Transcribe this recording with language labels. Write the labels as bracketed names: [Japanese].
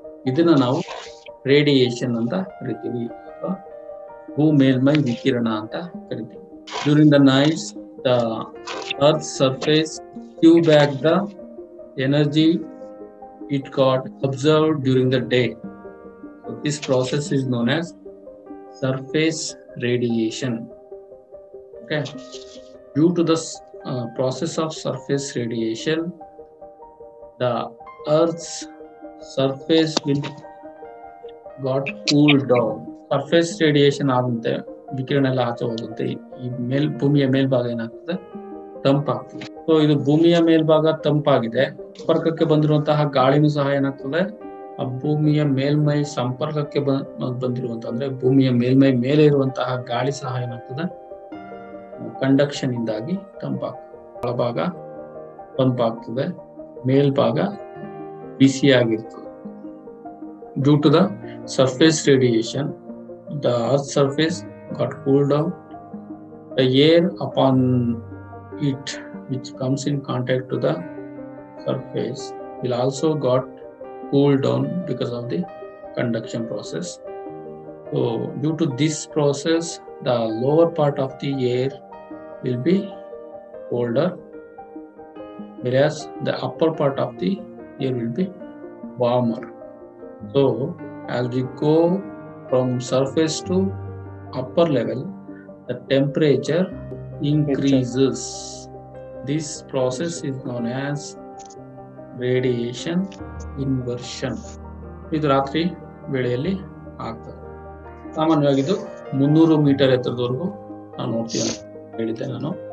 [Kannada] ಇದನ್ನ ನಾವು ರೇಡಿಯೇಷನ್ ಅಂತ ಕರಿತೀವಿ, ಭೂ ಮೇಲ್ಮೈ ವಿಕಿರಣ ಅಂತ ಕರಿತೀವಿ. [English] During the nights the earth surface give back the energy it got absorbed during the day. This process is known as surface radiation. Okay, due to the process of surface radiation, the Earth's surface will got cooled down. [Kannada] Surface radiation ಆದಂತೆ ವಿಕಿರಣ ಎಲ್ಲ ಆಚೆ ಹೋದಂತೆ ಈ ಭೂಮಿಯ ಮೇಲ್ಭಾಗ ಏನಾಗ್ತದೆ, ತಂಪಾಗ್ತದೆ. So ಇದು ಭೂಮಿಯ ಮೇಲ್ಭಾಗ ತಂಪಾಗಿದೆ. ಸಂಪರ್ಕಕ್ಕೆ ಬಂದಿರುವಂತಹ ಗಾಳಿನೂ ಸಹ ಏನಾಗ್ತದೆ, ಆ ಭೂಮಿಯ ಮೇಲ್ಮೈ ಸಂಪರ್ಕಕ್ಕೆ ಬಂದಿರುವಂತ ಅಂದ್ರೆ ಭೂಮಿಯ ಮೇಲ್ಮೈ ಮೇಲೆ ಇರುವಂತಹ ಗಾಳಿ ಸಹ ಏನಾಗ್ತದೆ, ಕಂಡಕ್ಷನ್ ಇಂದಾಗಿ ತಂಪಾಗ್ತದೆ. ಒಳಭಾಗ ತಂಪಾಗ್ತದೆ, ಮೇಲ್ಭಾಗ ಬಿಸಿಯಾಗಿರ್ತದೆ. [English] Due to the surface radiation, the Earth's surface got cooled down. The air upon it, which comes in contact to the surface, will also got cooled down because of the conduction process. So, due to this process, the lower part of the air will be colder, whereas the upper part of the air will be warmer. So, as we go from surface to upper level, the temperature increases. This process is known as radiation inversion. [Kannada] ಇದು ರಾತ್ರಿ ವೇಳೆಯಲ್ಲಿ ಆಗ್ತದೆ. ಸಾಮಾನ್ಯವಾಗಿ ಇದು 300 metre ಎತ್ತರದವರೆಗೂ ನಾವು ನೋಡ್ತೀವಿ ಅಂತ ಹೇಳಿದ್ದೆ ನಾನು.